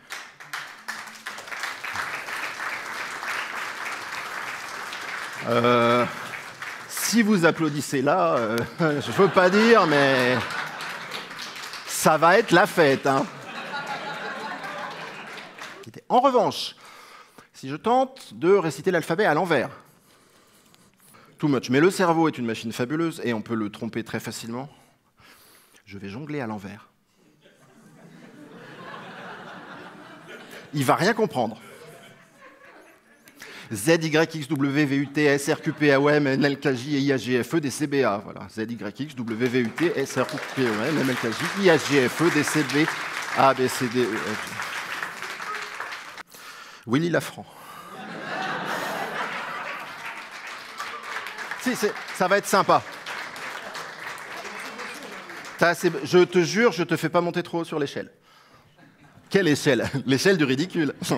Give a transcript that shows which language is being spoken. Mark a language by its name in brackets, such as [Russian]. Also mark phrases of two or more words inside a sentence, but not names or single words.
[French] si vous applaudissez là, je ne veux pas dire, mais ça va être la fête. Hein. En revanche, si je tente de réciter l'alphabet à l'envers, [English] too much, [French] mais le cerveau est une machine fabuleuse et on peut le tromper très facilement, je vais jongler à l'envers. Il ne va rien comprendre. Z, Y, X, W, V, U, T, S, R, Q, P, A, O, M, N, L, K, J, I, H, G, F, E, D, C, B, A. Voilà. Z, Y, X, W, V, U, T, S, R, Q, P, O, M, N, L, K, J, I, H, G, F, E, D, C, B, A, B, C, D, E, F. Willy Lafranc. Si, ça va être sympa. Je te jure, je te fais pas monter trop haut sur l'échelle. Quelle échelle? L'échelle du ridicule.